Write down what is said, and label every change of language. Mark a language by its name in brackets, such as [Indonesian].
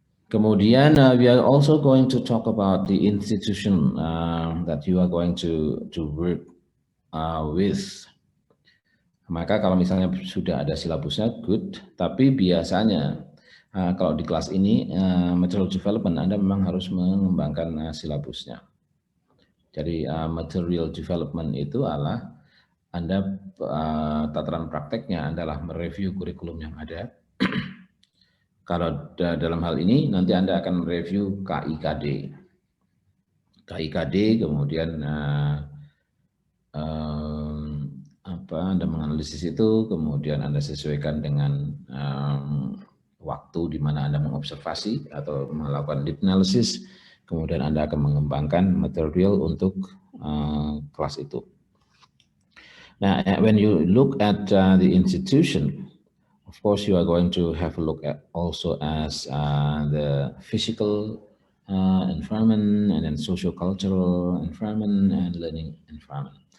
[English] Kemudian we are also going to talk about the institution that you are going to work with. [Indonesian] Maka kalau misalnya sudah ada silabusnya, good. Tapi biasanya kalau di kelas ini material development Anda memang harus mengembangkan silabusnya. Jadi material development itu adalah Anda tataran prakteknya adalah mereview kurikulum yang ada. Kalau dalam hal ini nanti Anda akan mereview KIKD, kemudian Anda menganalisis itu, kemudian Anda sesuaikan dengan waktu di mana Anda mengobservasi atau melakukan deep analysis, kemudian Anda akan mengembangkan material untuk kelas itu. [English] Now, when you look at the institution, of course, you are going to have a look at also as the physical environment, and then socio-cultural environment, and learning environment.